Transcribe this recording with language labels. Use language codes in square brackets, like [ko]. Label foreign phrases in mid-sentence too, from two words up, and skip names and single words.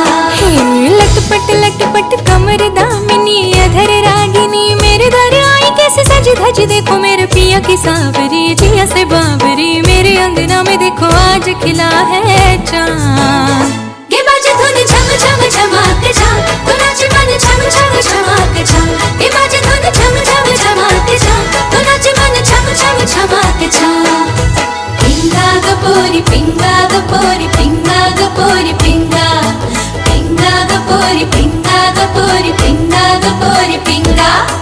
[hi] हे लटपट लटपट कमर दामिनी अधर रागिनी, मेरे दर आई कैसे सजी धजी, देखो मेरे पिया की सावरी जिया से बावरी, मेरे अंगना में देखो आज खिला है चाँद। [mr] गे माझे धुन झम झम झमाक झम, तो नाच मन झम झम झमाक झम, गे माझे धुन झम झम झमाक झम, तो नाच मन झम झम झमाक झम। पिंगा ग पोरी पिंगा ग पोरी पिंगा ग पोरी पिंगा, पिंगा ग पोरी पिंगा ग पोरी पिंगा ग पोरी पिंगा।